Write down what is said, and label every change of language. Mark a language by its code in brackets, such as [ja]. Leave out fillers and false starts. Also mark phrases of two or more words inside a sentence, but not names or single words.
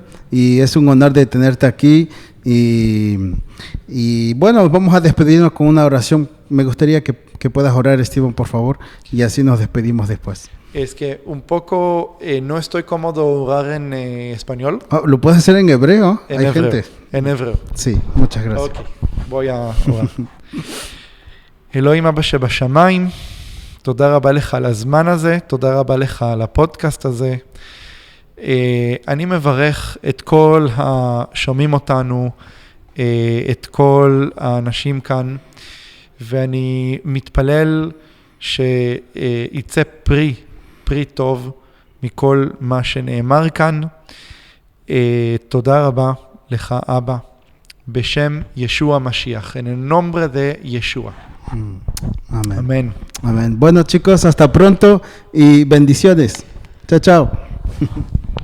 [es] Y es un honor de tenerte aquí. Y bueno, vamos a despedirnos con una oración. Me gustaría que puedas orar, Steven, por favor. Y así nos despedimos después. Es que un poco no estoy cómodo orar en español. ¿Lo puedes hacer en hebreo? En hebreo. Gente. En hebreo. Sí, muchas gracias. Okay. Voy a orar. [he] אלוהים אבא שבשמיים, תודה רבה לך על הזמן הזה, תודה רבה לך על הפודקאסט הזה. אני מברך את כל השומעים אותנו, את כל האנשים כאן, ואני מתפלל שיצא פרי טוב מכל מה שנאמר כאן. תודה רבה לך אבא, בשם ישוע המשיח, [es] en el nombre de Yeshua. Amén. Amén. Amén. Bueno, chicos, hasta pronto y bendiciones. Chao, chao.